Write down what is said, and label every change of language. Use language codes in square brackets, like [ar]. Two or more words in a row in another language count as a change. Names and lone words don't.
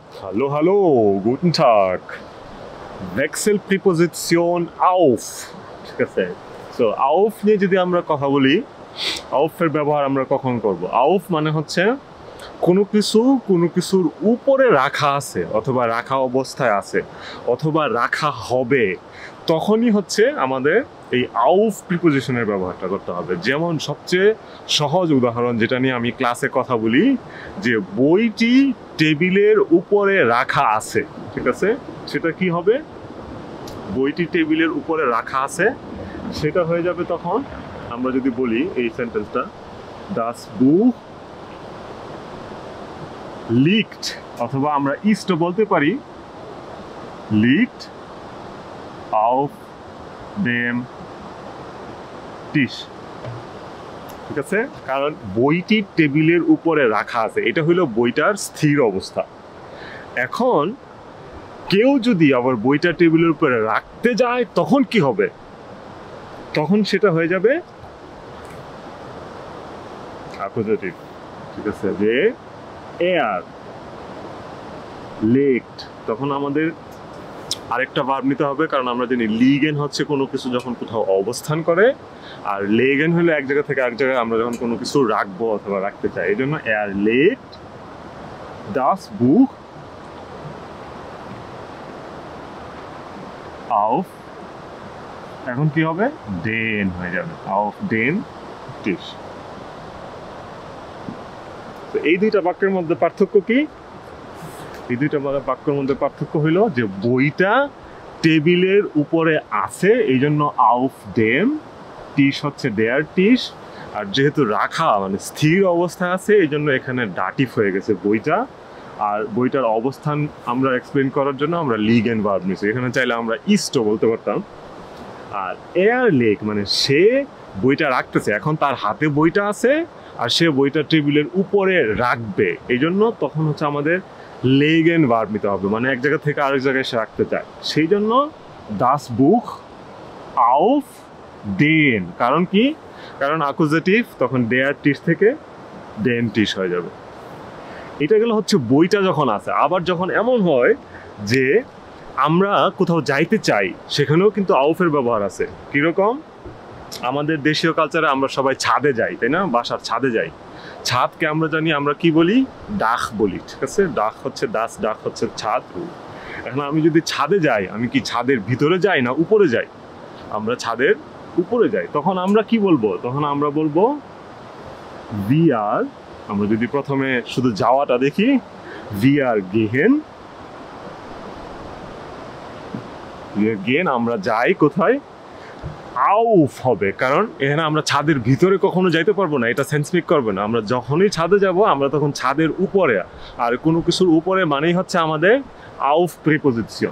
[de] Hallo, hallo, guten Tag. Wechselpräposition auf. [bn] ঠিক আছে? So, auf নিয়ে যদি আমরা কথা বলি, auf এর ব্যবহার আমরা কখন করব? Auf মানে হচ্ছে কোনো কিছুর উপরে রাখা আছে অথবা রাখা অবস্থায় আছে অথবা রাখা হবে, তখনই হচ্ছে আমাদের এই auf প্রিপোজিশনের ব্যবহারটা করতে হবে। যেমন সবচেয়ে সহজ উদাহরণ যেটা নিয়ে আমি ক্লাসে কথা বলি, যে বইটি টেবিলের উপরে রাখা আছে, ঠিক আছে? সেটা কি হবে? বইটি টেবিলের উপরে রাখা আছে, সেটা হয়ে যাবে তখন আমরা যদি বলি এই সেন্টেন্সটা, [de] das Buch liegt, [bn] অথবা আমরা ist বলতে পারি [de] liegt auf dem Tisch, [bn] ঠিক আছে? কারণ বইটি টেবিলের উপরে রাখা আছে, এটা হলো বইটার স্থির অবস্থা। এখন কেউ যদি আবার বইটা টেবিলের উপরে রাখতে যায় তখন কি হবে? তখন সেটা হয়ে যাবে অ্যাকুজেটিভ, ঠিক আছে? যে [de] er legt, [bn] তখন আমাদের আরেকটা ভার্ব নিতে হবে, কারণ আমরা জানি লিগেন হচ্ছে কোনো কিছু যখন কোথাও অবস্থান করে, আর লেগেন হলো এক জায়গা থেকে আরেক জায়গায় আমরা যখন কোনো কিছু রাখবো অথবা রাখতে চাই। এই জন্য [de] er legt das Buch auf, [bn] এখন কি হবে? den হয়ে যাবে, [de] auf den Tisch। [bn] তো এই দুইটা বাক্যের মধ্যে পার্থক্য কি? এই দুইটা বাক্যের মধ্যে পার্থক্য হইল যে বইটা টেবিলের উপরে আছে, এই জন্য [de] auf dem Tisch [bn] হচ্ছে [de] der Tisch, [bn] আর যেহেতু রাখা মানে স্থির অবস্থায় আছে এই জন্য এখানে ডাটিভ হয়ে গেছে বইটা। আর বইটার অবস্থান আমরা এক্সপ্লেন করার জন্য আমরা লিগেন ভার্ব নিয়েছি, এখানে চাইলে আমরা ইস্টও বলতে পারতাম। আর এয়ার লেক মানে সে বইটা রাখতেছে, এখন তার হাতে বইটা আছে আর সে বইটা টেবিলের উপরে রাখবে, এই জন্য তখন হচ্ছে আমাদের লেগেন ভার্ব নিতে হবে, মানে এক জায়গা থেকে আরেক জায়গায় সে রাখতে চায়, সেই জন্য [de] das Buch auf den। [bn] কারণ কি? কারণ অ্যাকুজেটিভ, তখন [de] der Tisch [bn] থেকে [de] den Tisch [bn] হয়ে যাবে। এটা গেল হচ্ছে বইটা যখন আছে। আবার যখন এমন হয় যে আমরা কোথাও যাইতে চাই, সেখানেও কিন্তু আউফের ব্যবহার আছে। কিরকম? আমাদের দেশীয় কালচারে আমরা সবাই ছাদে যাই, তাই না? বাসার ছাদে যাই। ছাদকে আমরা জানি আমরা কি বলি? ডাক বলি, ঠিক আছে? ডাক হচ্ছে দাস, ডাক হচ্ছে ছাদ। এখন আমি যদি ছাদে যাই, আমি কি ছাদের ভিতরে যাই না উপরে যাই? আমরা ছাদের উপরে যাই, তখন আমরা কি বলবো? তখন আমরা বলবো wir, আমরা যদি প্রথমে শুধু যাওয়াটা দেখি, [de] wir gehen, [bn] আমরা যাই কোথায়? auf হবে, কারণ এখানে আমরা ছাদের ভিতরে কখনো যাইতে পারবো না, এটা সেন্স মেক করবে না। আমরা যখনই ছাদে যাব আমরা তখন ছাদের উপরে, আর কোনো কিছুর উপরে মানেই হচ্ছে আমাদের auf প্রিপোজিশন।